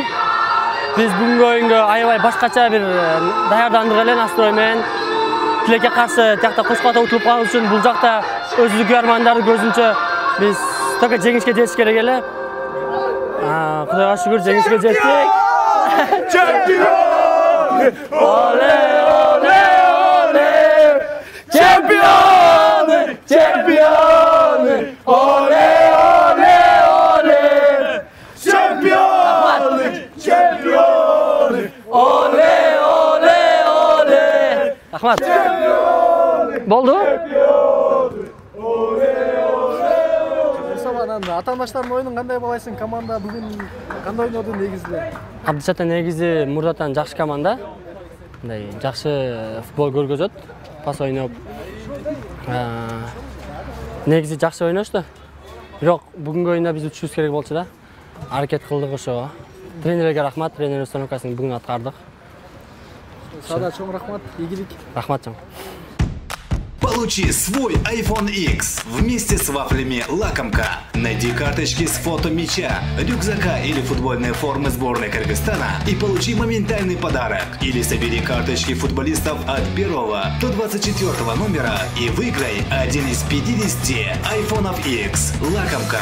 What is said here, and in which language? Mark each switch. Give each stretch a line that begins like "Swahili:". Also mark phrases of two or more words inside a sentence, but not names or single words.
Kyrgyz: Биз бүгүнкү оюнга аябай башкача бир даярдандык эле настрой менен. Тилекке каршы тиякта кошкото утулуп калыш үчүн бул жакта өзүлүк армандарды көзүнчө биз только жеңишке жетиш керек эле. Кудайга шүгүр жеңишке жеттик. Чемпион! Оле, оле, оле! Чемпион! Чемпион! Оле, оле, оле! Чемпион! Чемпион! Оле, оле, оле! Рахмат. Болду? Мустафа, атаандаштардын оюнун кандай баалайсың? Команда бүгүн кандай ойноду негизинде? Абдышата негизи мурдатан жакшы команда. Мындай жакшы футбол көргөзөт. Пас ойноп. Негизи жакшы ойношту. Бирок бүгүнкү оюнда биз үтүшүбүз керек болчу да. Аракет кылдык ошого. Тренерге рахмат, тренер установкасын бүгүн аткардык. Сада чоң рахмат, ийгилик. Рахмат чоң.
Russian: Получи свой iPhone X вместе с вафлями «Лакомка». Найди карточки с фото мяча, рюкзака или футбольной формы сборной Кыргызстана и получи моментальный подарок. Или собери карточки футболистов от 1 до 24 номера и выиграй один из 50 iPhone X. «Лакомка».